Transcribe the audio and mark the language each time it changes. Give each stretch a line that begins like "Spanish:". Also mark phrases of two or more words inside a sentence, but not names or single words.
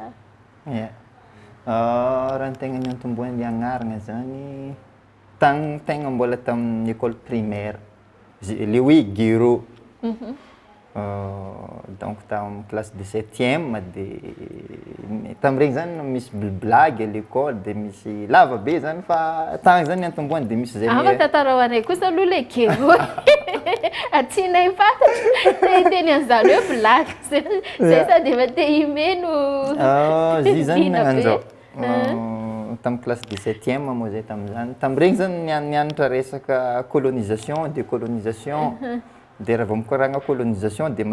Malagasy: Raha ny tegna niantombohan'ny agnarana zany tagny tegna mbola tamin'ny
French: école primaire
Malagasy: le hoe GUEROT donc tamin'ny
French: classe de 7e
Malagasy: dia tamin'iregny zany misy
French: blague à l'école
Malagasy: dia misy lava be zany fa tagny zany niantombohany dia misy zay tantara ho anay kosa aloha le GUEROT atsinay fantatra teny an'izany hoe blague zay sa dia efa te himeno zy zany nagnan'izao tamin'ny
French: classe de 7e
Malagasy: moa zay tamin'izany tamin'iregny zany nianatra resaka
French: colonisation décolonisation
Malagasy: dia raha vao mikoragna colonisation dia